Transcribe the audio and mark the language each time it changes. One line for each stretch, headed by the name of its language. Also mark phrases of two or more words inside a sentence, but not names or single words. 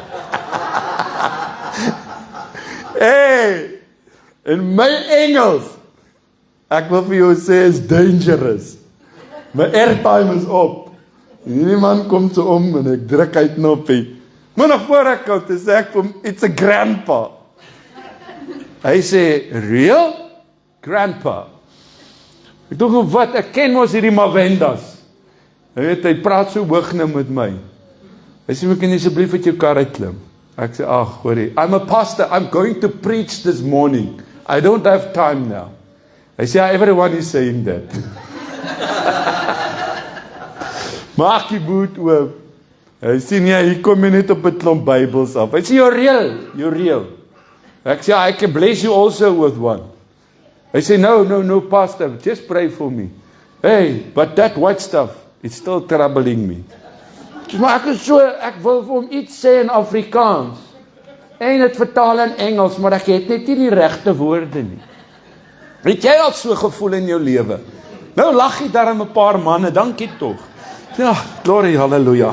Afrikaans: Hey, in my Engels, ek wil vir jou sê, is dangerous. My airtime is op. En hierdie man kom so om en ek druk uit knoppie. Maar nog voor ek kom, te sê ek vir hom,
English: it's a grandpa.
Afrikaans: Hy sê, real? Grandpa. Ek dink, wat, ek ken mos hierdie Mavendas. Hy praat so hoog nou met my. Hy sê, kan jy asseblief uit jou kar uitklim? Ek sê, ag, hoorie,
English: I'm a pastor, I'm going to preach this morning. I don't have time now.
Afrikaans: Hy sê,
English: everyone is saying that.
Afrikaans: Maak die boot oop. Hy sê, nee, hier kom jy net op 'n klomp Bybels af. Hy sê,
English: you're real.
Afrikaans: Ek sê,
English: I can bless you also with one.
Afrikaans: Hy sê,
English: no, pastor, just pray for me. Hey, but that white stuff, it's still troubling me.
Afrikaans: Maar ek wil vir hom iets sê in Afrikaans, en het vertaal in Engels, maar ek het net nie die regte woorde nie. Het jy al so gevoel in jou lewe? Nou lag jy daar 'n paar manne, dankie tog. Ja, glory, halleluja.